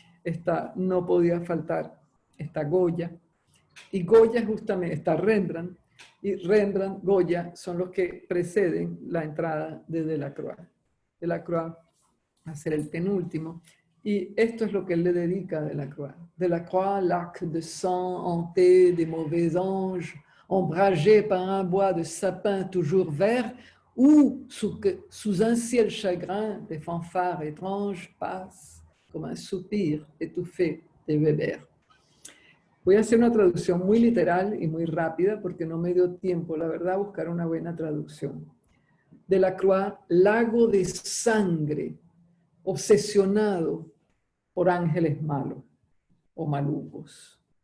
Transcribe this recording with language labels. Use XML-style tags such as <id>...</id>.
<es>Está, no podía faltar, está Goya. Y Goya justamente, está Rembrandt, y Rembrandt, Goya son los que preceden la entrada de Delacroix. Delacroix va a ser el penúltimo, y esto es lo que él le dedica a Delacroix.</es> <fr>Delacroix, lac de sang hanté des mauvais anges, ombragé par un bois de sapin toujours vert, où, sous un ciel chagrin, des fanfares étranges passent comme un soupir étouffé de Weber.</fr> <es>Voy a hacer una traducción muy literal y muy rápida porque no me dio tiempo, la verdad, a buscar una buena traducción. Delacroix, lago de sangre, obsesionado por ángeles malos o malucos.</es>